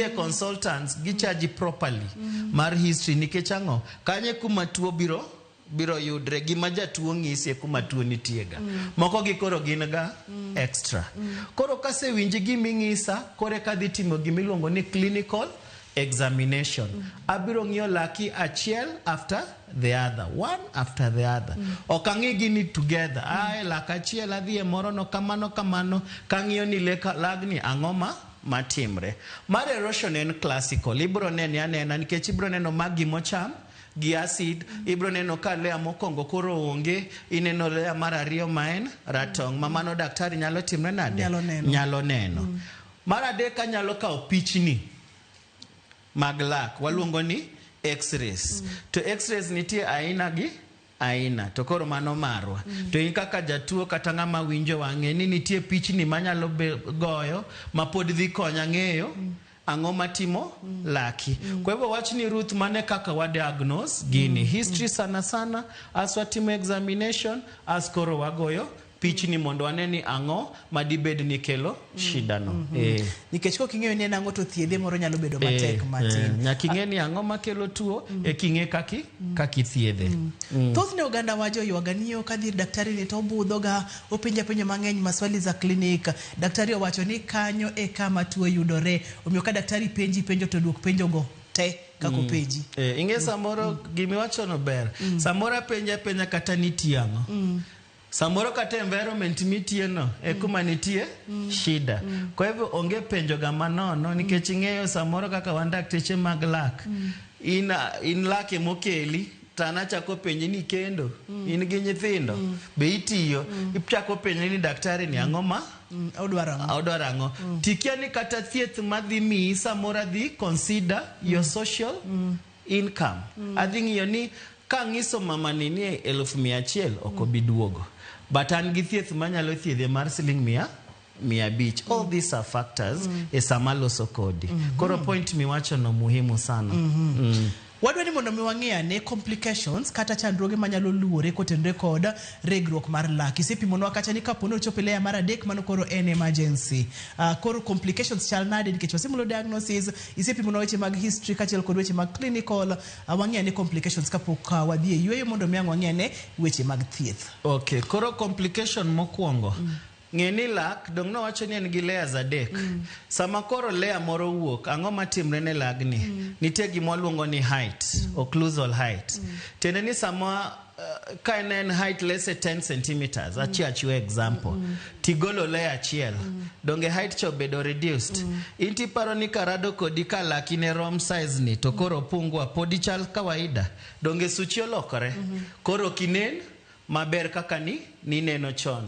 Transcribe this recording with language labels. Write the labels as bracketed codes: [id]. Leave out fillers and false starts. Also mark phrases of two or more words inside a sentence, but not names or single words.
[luo] e consultants gichaji properly mar history nikech ang'o kanye kuma tuo biro yudre gima jatuo ng'isi kuma tuo nitiega moko gi koro gin ga extra koro kase winji giming'isa kore kadhi timo gimiluongo ni [en] clinical examination [luo] abiro ng'iyo laki achiel [en] after the other one after the other [luo] okang'i gini together laka achiel adhi e moro no kamano kang'iyo ni lagni ang'o matimre mar erosion en classical ibro nene anena nikech ibro neno magi mocham gi acid ibro neno ka lea mokongo koro onge ineno lea mar ariyo maen ratong mamano daktari nyalo timre nade nyalo neno mar adek anyalo kawo pichni mag lak waluongo ni x-rays to x-rays nitie aina to koro mano marwa to in kaka jatuo kata ng'ama winjo wang'e ni nitie pichni manyalo goyo ma pod dhi konya ng'eyo ang'o matimo laki. [sw] Kwa hivyo [luo] wach ni Ruth mane kaka wa diagnose gini. History [sw] sana sana [luo] as watimo examination as koro wagoyo pichni mondo waneni ang'o madibed ni kelo shida no. Nikech kok ing'eyo ni en ang'o to thiedhe moro nyalo bedo matek matin. Nyaka ing'e ni ang'o makelo tuo king'e kaki thiedhe. Thothne oganda wajo yuaga niyo kadhi daktari ni to obudhoga openja penjo mang'eny [sw] maswali za klinik. [luo] Daktari owacho ni kanyo e kama tuo yudore. Omiyo ka daktari penji penjo to duok penjo go te kako penji. Ing'e samoro gimiwacho no ber. Samoro penja kata nitie ang'o. Samoro kata environment mitie no kuma nitie shida. [sw] Kwa hivyo [luo] onge penjo ga manono nikech ing'eyo samoro kaka wan dakteche mag lak. In lak emokeli tana chako penji ni kendo in gi nyithindo be itiyo ichako penji ni daktari ni ang'o ma odwaro ang'o. Tikia ni kata thieth madhi mi samoro dhi [en] consider your social income. [luo] Adhi ng'iyo ni ka ng'iso mama ni 1,100 ok obi duogo. But an gi thieth manyalo thiedhe mar siling 100. [en] All these are factors [luo] e sama loso kodi. [en] Koro point miwacho no [sw] muhimu sana. [en] Wadwani mondo mi wang'eya ne complications kata chandruoge manyalo luwore kotenore kod regruok mar lak. Isepimonwa kacha ni kapo ni ochopo layer mar 3 mano koro en emergency. Koro complications chal nade nikech wasemulo diagnosis, isepimonwa weche mag history kachiel kod weche mag clinical. Wang'eya ne complications kapok wadhi e yweyo mondo mi wang'eya ne weche mag thieth. Okay, koro complication mokwongo. Ng'eni lak dong no wacho ni en gi layers 3. Sama koro layer moro wuok ang'o matimre ne lagni. Nitie gima waluongo ni height, occlusal height. Tende ni sama ka en height less than 10 centimeters, achiwe example. Tigolo layer achiel. Donge height cho bedo reduced. Inti paro ni karado kodi ka laki ne rom size ni to koro pungwa podi chal kawaida. Donge suchi olokore. Koro kinen maber kaka ni neno chon.